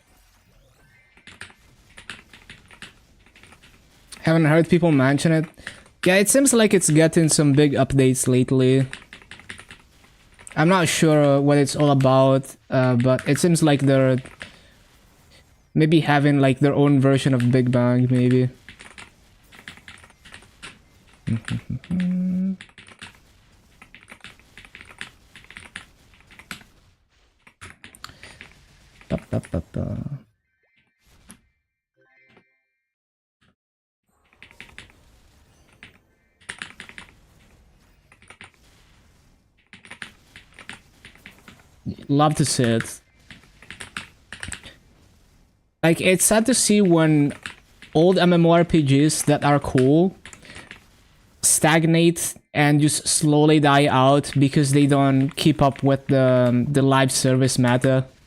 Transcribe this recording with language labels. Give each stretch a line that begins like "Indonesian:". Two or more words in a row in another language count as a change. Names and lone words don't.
English: Haven't heard people mention it. Yeah, it seems like it's getting some big updates lately. I'm not sure what it's all about, but it seems like they're maybe having like their own version of Big Bang, maybe. Ba, ba, ba, ba. Love to see it. Like, it's sad to see when old MMORPGs that are cool stagnate and just slowly die out because they don't keep up with the live service meta.